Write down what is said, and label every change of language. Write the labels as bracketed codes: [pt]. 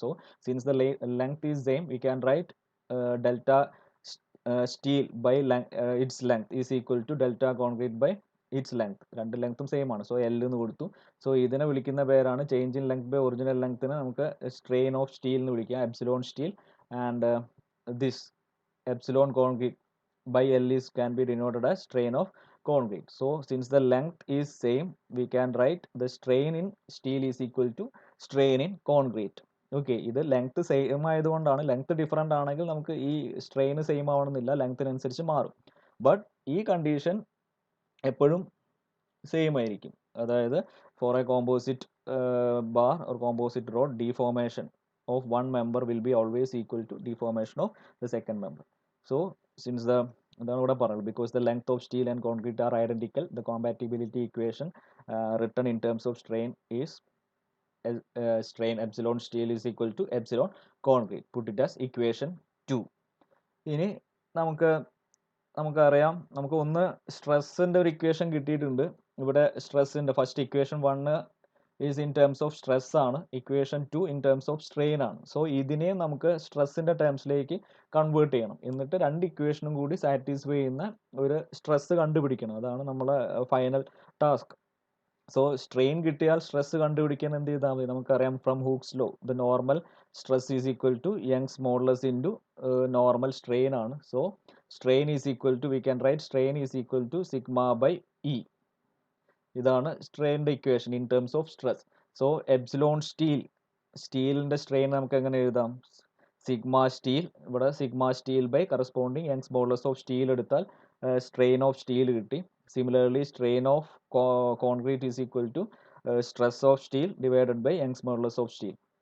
[en] So since the length is same we can write delta steel by its length is equal to delta concrete by its length. [ml] രണ്ട് ലെങ്ത്തും same ആണ്. So L എന്ന് കൊടുത്തു. So ഇതിനെ വിളിക്കുന്ന പേരാണ് change in length by original ലെങ്ത്തിനെ നമുക്ക് strain of steel എന്ന് വിളിക്കാം, epsilon steel. [en] And this epsilon concrete by L is can be denoted as strain of concrete. So since the length is same, we can write the strain in steel is equal to strain in concrete. [ml] Okay, ഇത് length same ആയതുകൊണ്ടാണ്. Length different ആണെങ്കിൽ നമുക്ക് ഈ strain same ആവണമെന്നില്ല, ലെങ്ത്തിനനുസരിച്ച് മാറും. But ഈ condition എപ്പോഴും same ആയിരിക്കും. [en] അതായത് for a composite bar or composite rod, deformation of one member will be always equal to deformation of the second member. So since [ml] അതാണ് ഇവിടെ പറയുന്നത്, [en] because the length of steel and concrete are identical, the compatibility equation written in terms of strain is strain epsilon steel is equal to epsilon concrete. Put it as equation 2. [ml] ഇനി നമുക്കറിയാം, നമുക്ക് ഒന്ന് സ്ട്രെസ്സിൻ്റെ ഒരു equation കിട്ടിയിട്ടുണ്ട്. ഇവിടെ സ്ട്രെസ്സിൻ്റെ first equation 1 is in terms of stress ആണ്, equation 2 in terms of strain ആണ്. So ഇതിനെയും നമുക്ക് സ്ട്രെസ്സിൻ്റെ ടേംസിലേക്ക് കൺവേർട്ട് ചെയ്യണം. എന്നിട്ട് രണ്ട് ഇക്വേഷനും കൂടി സാറ്റിസ്ഫൈ ചെയ്യുന്ന ഒരു സ്ട്രെസ് കണ്ടുപിടിക്കണം. അതാണ് നമ്മളെ ഫൈനൽ ടാസ്ക്. സോ സ്ട്രെയിൻ കിട്ടിയാൽ സ്ട്രെസ് കണ്ടുപിടിക്കാൻ എന്ത് ചെയ്താൽ മതി, നമുക്കറിയാം [en] from Hooke's law the normal stress is equal to Young's modulus into normal strain [ml] ആണ്. [en] So strain is equal to, we can write strain is equal to sigma by E. [ml] ഇതാണ് സ്ട്രെയിൻ്റെ equation in terms of stress. So epsilon സ്റ്റീലിൻ്റെ strain നമുക്ക് എങ്ങനെ എഴുതാം, sigma steel, ഇവിടെ sigma steel by corresponding Young's modulus of steel എടുത്താൽ strain of steel കിട്ടി. [en] Similarly strain of concrete is equal to stress of steel divided by Young's modulus of steel.